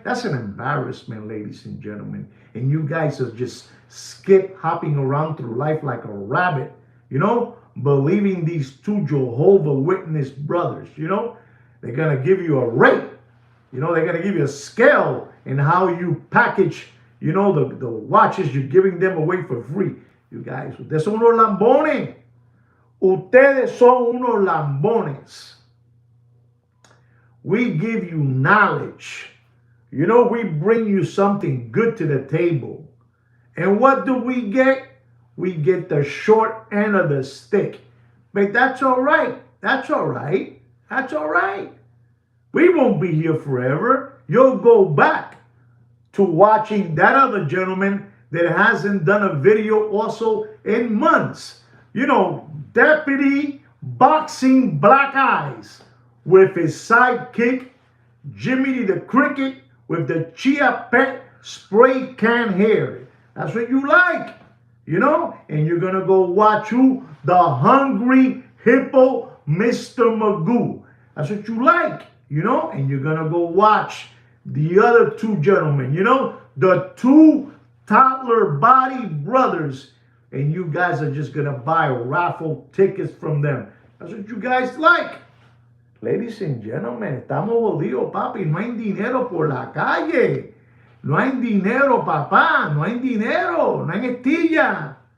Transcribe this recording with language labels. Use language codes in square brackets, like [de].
[en] That's an embarrassment, ladies and gentlemen. And you guys are just skip hopping around through life like a rabbit, you know, believing these two Jehovah Witness brothers, you know. They're going to give you a rate. You know, they're going to give you a scale in how you package, you know, the watches you're giving them away for free. You guys, [es] ustedes son unos lambones. Ustedes son unos lambones. [en] We give you knowledge. You know, we bring you something good to the table. And what do we get? We get the short end of the stick. But that's all right. That's all right. That's all right. We won't be here forever. You'll go back to watching that other gentleman that hasn't done a video also in months. You know, Deputy Boxing Black Eyes with his sidekick, Jimmy the Cricket, with the Chia Pet spray can hair. That's what you like, you know? And you're going to go watch who? The Hungry Hippo, Mr. Magoo. That's what you like, you know? And you're going to go watch the other two gentlemen, you know? The two toddler body brothers. And you guys are just going to buy raffle tickets from them. That's what you guys like. Ladies and gentlemen, [es] estamos jodidos, papi. No hay dinero por la calle. No hay dinero, papá. No hay dinero. No hay estilla.